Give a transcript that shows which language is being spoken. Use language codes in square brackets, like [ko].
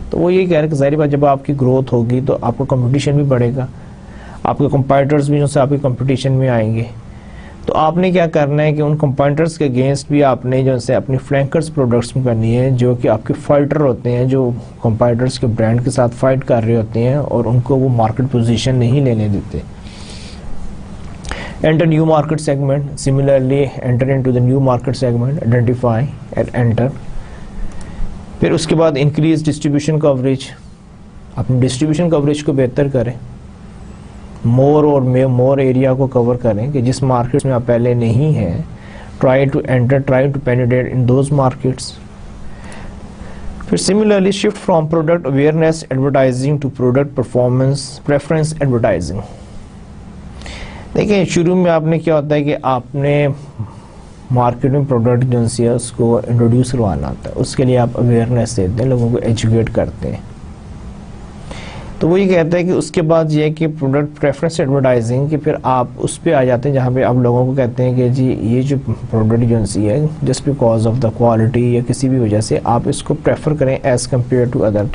[ur] تو وہ یہ کہہ رہے ہیں کہ ظاہر بات جب آپ کی گروتھ ہوگی تو آپ کا کمپٹیشن بھی بڑھے گا، آپ کے کمپیٹرز بھی جو سے آپ کے کمپٹیشن میں آئیں گے. تو آپ نے کیا کرنا ہے کہ ان کمپیٹرز کے اگینسٹ بھی آپ نے جو سے اپنی فلینکرز پروڈکٹس میں کرنی ہے، جو کہ آپ کے فائٹر ہوتے ہیں، جو کمپیٹرز کے برانڈ کے ساتھ فائٹ کر رہے ہوتے ہیں اور ان کو وہ مارکیٹ پوزیشن نہیں لینے دیتے. [en] Enter new market segment. Similarly, enter into the new market segment. Identify and enter. [ur] پھر اس کے بعد [en] increase distribution coverage. [ur] اپنی distribution coverage کو بہتر کریں، [en] more area [ur] کو cover کریں کہ جس markets میں آپ پہلے نہیں ہیں. [en] Try to penetrate in those markets. [ur] پھر [en] similarly shift from product awareness advertising to product performance preference advertising. [ur] دیکھیں شروع میں آپ نے کیا ہوتا ہے کہ آپ نے مارکیٹ میں پروڈکٹ جو ہے اس کو انٹروڈیوس کروانا ہوتا ہے، اس کے لیے آپ اویئرنیس دیتے ہیں، لوگوں کو ایجوکیٹ کرتے ہیں. تو وہ یہ کہتا ہے کہ اس کے بعد یہ ہے کہ پروڈکٹ پریفرنس ایڈورٹائزنگ، کہ پھر آپ اس پہ آ جاتے ہیں جہاں پہ آپ لوگوں کو کہتے ہیں کہ جی یہ جو پروڈکٹ جو ہے [en] just because of the quality [ur] یا کسی بھی وجہ سے آپ اس کو پریفر کریں [en] As compare to other.